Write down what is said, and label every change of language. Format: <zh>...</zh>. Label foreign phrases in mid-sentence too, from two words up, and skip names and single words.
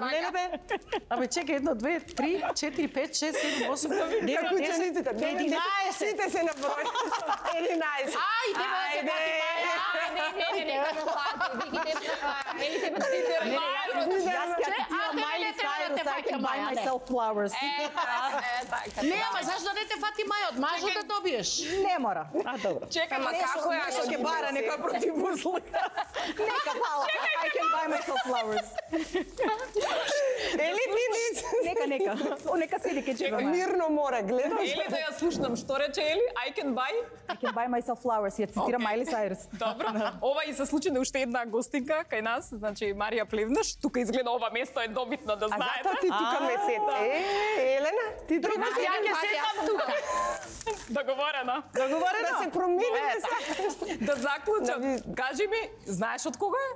<mk>Не, рака. бе. Абе, чекај, 1, 2, 3, 4, 5, 6, 7, 8, 9, Како 10, учениците, 11. сите се на број. 11. Ајде, Ајде. не, како фати. Вики не не тебе ти Јас ќе активам Miley Cyrus,</mk> <en>I can buy myself flowers.</en> <mk>Не, ама зашто не те фати Маја? Од мажот да добиеш. Не мора. А, добро. Чекај, Ама како ја Нешто ќе бара некоја противузлика. Нека фала.</mk> <en>I can buy myself flowers.</en> <mk>Ели ти Нека седи ке чека. мирно море, гледаш. Ели да ја слушнам, што рече Ели?</mk> <en>I can buy? I can buy myself flowers.</en> <mk>Ја цитира Miley Cyrus. Добро. Ова и се случи на уште една гостинка кај нас, значи Марија Плевнаш. Тука изгледа ова место е добитно да А знаете. затоа ти тука ме сете. Елена, ти требаш Ја ќе сетам тука. Договорено. да се промениме Да заклучам. Кажи ми, знаеш од кога е?</mk>